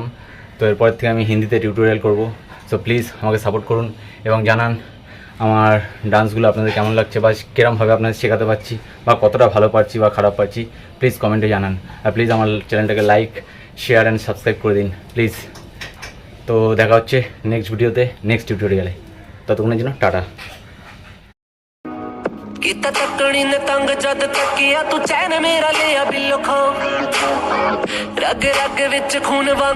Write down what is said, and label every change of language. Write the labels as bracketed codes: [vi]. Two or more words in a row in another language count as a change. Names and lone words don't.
[bn] তো এরপর থেকে আমি হিন্দিতে টিউটোরিয়াল করব। [en] So please [bn] আমাকে সাপোর্ট করুন এবং জানান আমার ডান্সগুলো আপনাদের কেমন লাগছে বা কীরমভাবে আপনাদের শেখাতে পারছি বা কতটা ভালো পারছি বা খারাপ পারছি, প্লিজ কমেন্টে জানান। আর প্লিজ আমার চ্যানেলটাকে [en] like, share and subscribe [bn] করে দিন প্লিজ। তো দেখা হচ্ছে [en] next video, next tutorial. [bn] ততক্ষণের জন্য টাটা। [pa] ਕੀਤਾ ਤੱਕਣੀ ਨੇ ਤੰਗ ਜਦ ਤੱਕਿਆ ਤੂੰ ਚੈਨ ਮੇਰਾ ਲਿਆ ਬਿੱਲੋ ਖੋ ਰਗ ਰਗ ਵਿੱਚ ਖੂਨ ਵਾਂਗ